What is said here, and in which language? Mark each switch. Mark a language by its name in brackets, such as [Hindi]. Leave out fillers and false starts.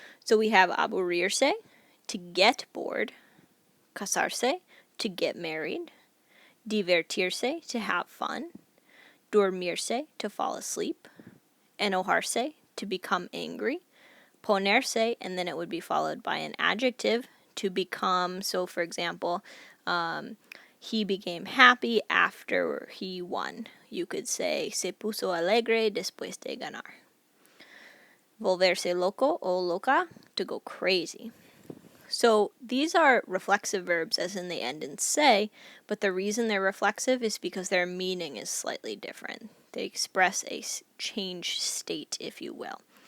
[English] So we have aburrirse, to get bored, casarse, to get married, divertirse, to have fun, dormirse, to fall asleep, enojarse, to become angry, ponerse, and then it would be followed by an adjective, to become. So for example, he became happy after he won. [Spanish] You could say, se puso alegre después de ganar. Volverse loco o loca, [English] to go crazy. So these are reflexive verbs as in they end in se, but the reason they're reflexive is because their meaning is slightly different. They express a changed state, if you will.